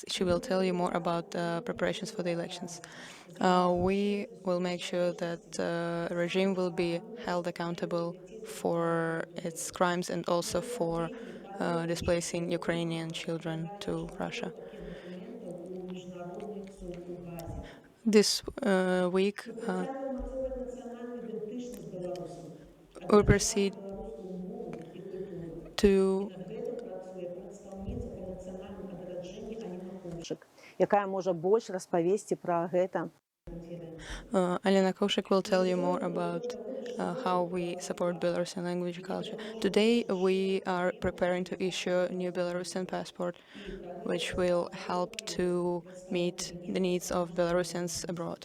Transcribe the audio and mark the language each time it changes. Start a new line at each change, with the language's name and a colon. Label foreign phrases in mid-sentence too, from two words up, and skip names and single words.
English: She will tell you more about preparations for the elections. We will make sure that the regime will be held accountable for its crimes and also for displacing Ukrainian children to Russia. This week, we'll proceed to
Belarusian: Якая можа больш распавесці пра гэта.
English: Alena Koshik will tell you more about how we support Belarusian language and culture. Today, we are preparing to issue a new Belarusian passport, which will help to meet the needs of Belarusians abroad.